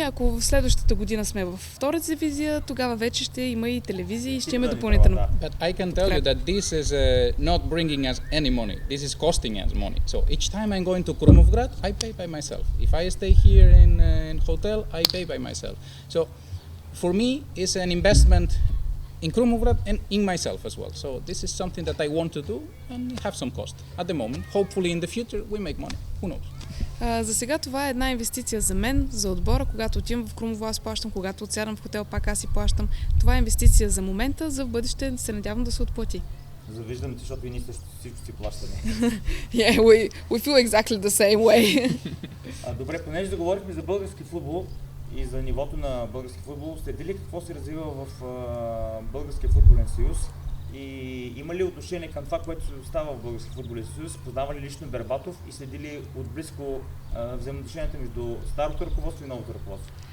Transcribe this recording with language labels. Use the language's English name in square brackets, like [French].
[Bulgarian] Ако в следващата година сме в втора дивизия, тогава вече ще има и телевизии и ще има допълнително. [English] But I can tell you that this is not bringing us any money. This is costing us money. So each time I'm going to Krumovgrad, I pay by myself. If I stay here in hotel, I pay by myself. So for me, it's an investment in Krumovgrad and in myself as well. So this is something that I want to do and have some cost at the moment. Hopefully in the future we make money. Who knows? [Bulgarian] За сега това е една инвестиция за мен, за отбора. Когато отивам в Крумово, аз плащам. Когато отсядам в хотел, пак аз си плащам. Това е инвестиция за момента, за в бъдеще се надявам да се отплати. Завиждам ти, защото и ние също всичко си плащаме. [English] Yeah, we feel exactly the same way. [Bulgarian] Добре, понеже заговорихме за български футбол и за нивото на български футбол, следи ли какво се развива в Българския футболен съюз? И има ли отношение към това, което се става в Българския футболен съюз? Познава ли лично Бербатов и следи ли отблизко взаимоотношенията между старото ръководство и новото ръководство?